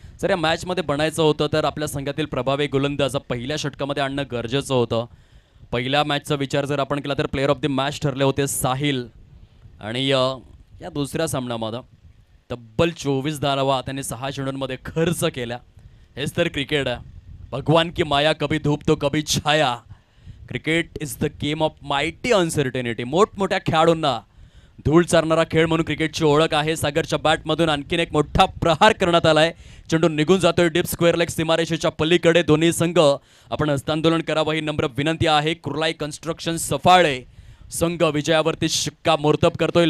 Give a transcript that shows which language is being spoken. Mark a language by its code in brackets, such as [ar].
[mr] जर या मॅचमध्ये बनायचं होतं तर आपल्या संघातील प्रभावी गोलंदाज पहिल्या षटकामध्ये आणणं गरजेचं होतं. पहिल्या मॅचचा विचार जर आपण केला तर प्लेअर ऑफ द मॅच ठरले होते साहिल आणि या दुसऱ्या सामन्यामध्ये तब्बल 24 धावा त्यांनी 6 चेंडूंमध्ये खर्च केल्या. हेच तर क्रिकेट आहे. [hi] भगवान की माया कभी धूप तो कभी छाया. [en] Cricket is the game of mighty uncertainty. [mr] मोठमोठ्या खेळाडूंना धूळ चारणारा खेळ म्हणून क्रिकेटची ओळख आहे. सागरच्या बॅटमधून आणखीन एक मोठा प्रहार करण्यात आलाय. चेंडू निघून जातोय डीप स्क्वेअर लेग सीमारेषेच्या पलीकडे. दोन्ही संघ आपण हस्तांदोलन करावं ही नम्र विनंती आहे. कुर्लाई कन्स्ट्रक्शन सफाळे संघ विजयावरती शिक्कामोर्तब करतोय.